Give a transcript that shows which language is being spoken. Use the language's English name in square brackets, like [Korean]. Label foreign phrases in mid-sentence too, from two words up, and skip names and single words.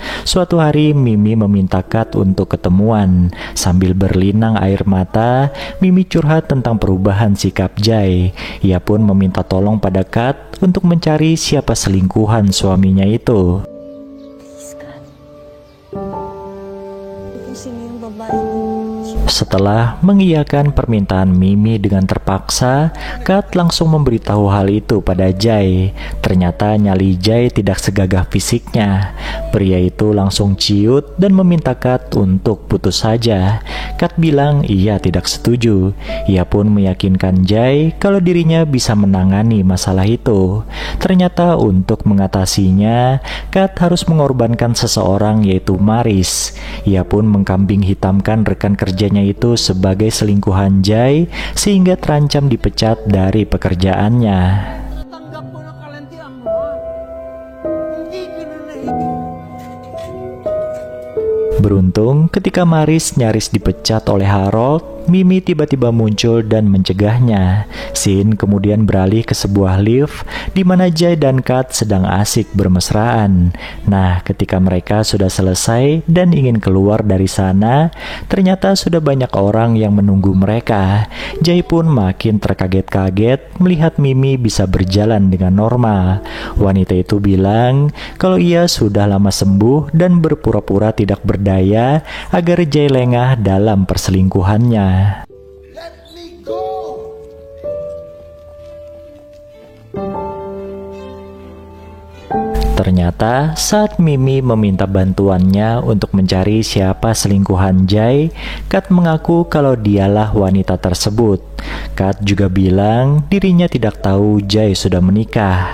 [Indonesian] Suatu hari, Mimi meminta Kat untuk ketemuan. Sambil berlinang air mata, Mimi curhat tentang perubahan sikap Jai. Ia pun meminta tolong pada Kat untuk mencari siapa selingkuhan suaminya itu. [Filipino] Sini yung babae. [Indonesian] Setelah mengiyakan permintaan Mimi dengan terpaksa, Kat langsung memberitahu hal itu pada Jai. Ternyata nyali Jai tidak segagah fisiknya. Pria itu langsung ciut dan meminta Kat untuk putus saja. Kat bilang ia tidak setuju. Ia pun meyakinkan Jai kalau dirinya bisa menangani masalah itu. Ternyata untuk mengatasinya, Kat harus mengorbankan seseorang yaitu Maris. Ia pun mengkambing hitamkan rekan kerjanya itu sebagai selingkuhan Jai sehingga terancam dipecat dari pekerjaannya. [Filipino] Tanggap ko na kalantian mo, ha? Hindi kinalaibig. [Indonesian] Beruntung ketika Maris nyaris dipecat oleh Harold, Mimi tiba-tiba muncul dan mencegahnya. Scene kemudian beralih ke sebuah lift di mana Jai dan Kat sedang asik bermesraan. Nah, ketika mereka sudah selesai dan ingin keluar dari sana, ternyata sudah banyak orang yang menunggu mereka. Jai pun makin terkaget-kaget melihat Mimi bisa berjalan dengan normal. Wanita itu bilang kalau ia sudah lama sembuh dan berpura-pura tidak berdaya agar Jai lengah dalam perselingkuhannya. [English] Let me go! [Indonesian] Ternyata saat Mimi meminta bantuannya untuk mencari siapa selingkuhan Jai, Kat mengaku kalau dialah wanita tersebut. Kat juga bilang dirinya tidak tahu Jai sudah menikah.